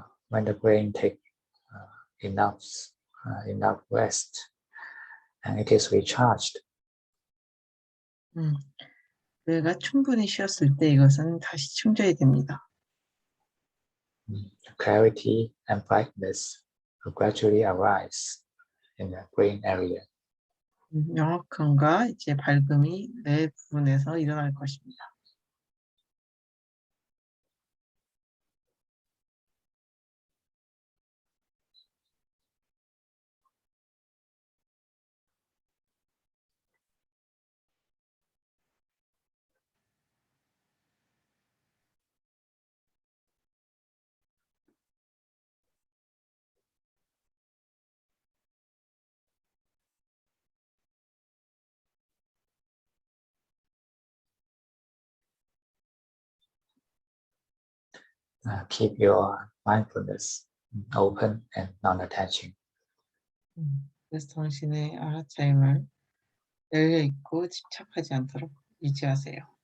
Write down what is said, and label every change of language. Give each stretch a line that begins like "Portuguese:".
English: When the brain takes enough rest and it is recharged,
Korean: 뇌가 충분히 쉬었을 때 이것은 다시 충전이 됩니다.
English: clarity and brightness will gradually arise in the brain area.
Korean: 명확함과 이제 밝음이 뇌 부분에서 일어날 것입니다.
English: Keep your mindfulness open and non-attaching.
Korean: 그래서 당신의 알아차림을 열려 있고 집착하지 않도록 유지하세요.